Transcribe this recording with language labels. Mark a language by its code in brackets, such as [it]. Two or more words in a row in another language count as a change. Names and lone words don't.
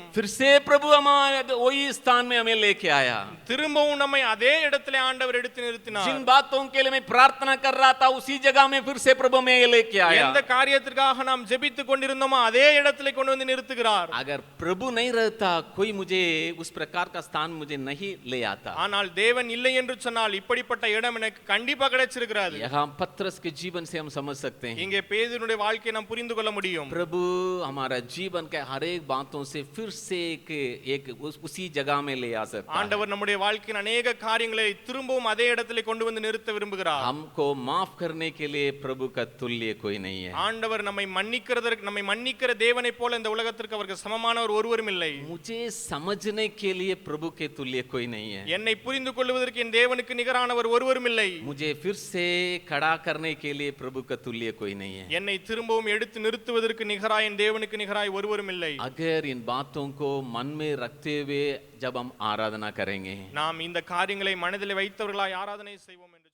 [hi] फिर से प्रभु हमारे वही स्थान में हमें लेके आया। [ta] திரும்பவும் நம்மை அதே இடத்திலே ஆண்டவர் எடுத்து நிறுத்தினார். [hi] जिन बातों के लिए मैं प्रार्थना कर रहा था उसी जगह में फिर से प्रभु हमें लेके आया। [ta] எந்த காரியத்திற்காக நாம் ஜெபித்துக் கொண்டிருந்தோமோ அதே இடத்திலே கொண்டு வந்து நிறுத்துகிறார். [hi] अगर प्रभु नहीं रहता कोई मुझे उस प्रकार का स्थान मुझे नहीं ले आता। [ta] ஆனால் தேவன் இல்லை என்று சொன்னால் இப்படிப்பட்ட இடம் எனக்கு கண்டிப்பா கிடைச்சிருக்கிறது. [hi] यहाँ पत्रस के जीवन से हम समझ सकते हैं, [ta] இங்கே பேதுருடைய வாழ்க்கையை நாம் புரிந்து கொள்ள முடியும். [hi] प्रभु हमारा जीवन के हर एक बातों से फिर से एक उसी जगह में ले आ सकता है। [ta] ஆண்டவர் நம்முடைய வாழ்க்கையின் अनेक காரியங்களை திரும்பவும் அதே இடத்திலே கொண்டு வந்து நிறுத்த விரும்புகிறார். [hi] हमको माफ करने के लिए प्रभु का तुल्य कोई नहीं है। [ta] ஆண்டவர் நம்மை மன்னிக்கிற தேவனை போல இந்த உலகத்திற்கு அவருக்கு சமமானவர் ஒருவரும் இல்லை. [hi] मुझे समझने के लिए प्रभु के तुल्य कोई नहीं है। [ta] என்னை புரிந்து கொள்வதற்கு என் தேவனுக்கு நிகரானவர் ஒருவரும் இல்லை. [hi] मुझे फिर से खड़ा करने के लिए प्रभु का तुल्य कोई नहीं है। [ta] என்னை திரும்பவும் எடுத்து நிறுத்துவதற்கு நிகராய் என் தேவனுக்கு நிகராய் ஒருவரும் இல்லை. [hi] अगर इन बातों को मन में रखते हुए जब हम आराधना करेंगे, [ta] நாம் இந்த காரியங்களை மனதில் வைத்தவர்களாய் ஆராதனை செய்வோம்.